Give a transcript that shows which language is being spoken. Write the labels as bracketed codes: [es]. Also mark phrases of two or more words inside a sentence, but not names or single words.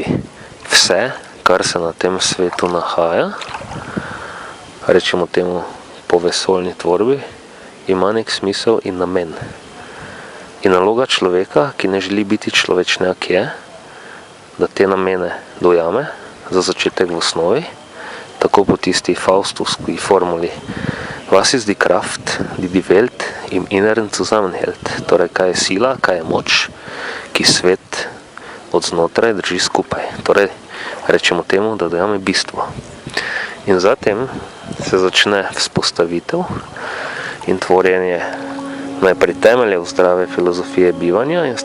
[sl] Vse, kar se na tem svetu nahaja, rečemo temu po vesoljni tvorbi, ima nek smisel in namen. In naloga človeka, ki ne želi biti človečnjak, je, da te namene dojame, za začetek v osnovi, tako po tisti faustovski formuli [de] Was ist die Kraft, die die Welt im Inneren zusammenhält? [sl] Torej, kaj je sila, kaj je moč, ki svet od znotraj drži skupaj. Torej, rečemo temu, da dojame bistvo. In zatem se začne vzpostavitev in tvorjenje najprej temeljev zdrave filozofije bivanja in s